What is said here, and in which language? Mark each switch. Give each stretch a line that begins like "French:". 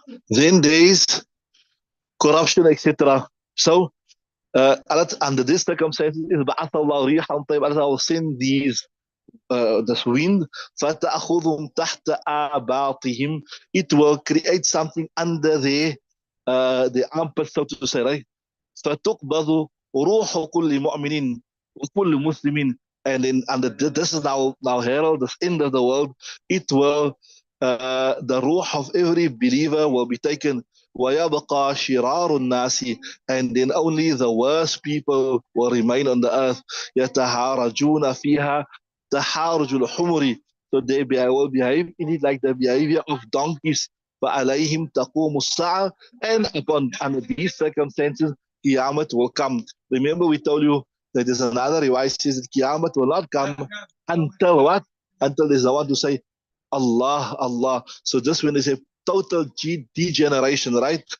English: Then there is corruption, etc. So under these circumstances, Allah will send these this wind,
Arabic: فَتَأْخُذُهُمْ تَحْتَ آبَاطِهِمْ.
English: It will create something under the armpit, so to say, right?
Arabic: فتقبض روح كل مؤمن وكل مسلم.
English: And this is now herald, this end of the world. It will, the ruh of every believer will be taken.
Arabic: ويبقى شرار الناس.
English: And then only the worst people will remain on the earth.
Arabic: يتهارجون فيها تحارج الحمر.
English: So they will behave in it like the behavior of donkeys.
Arabic: فعليهم تقوم الساعة.
English: And upon under these circumstances, Qiyamah will come. Remember, we told you that there's another riwayah says that Qiyamah will not come until what? Until there's the one to say, Allah, Allah. So this when there's a total degeneration, right?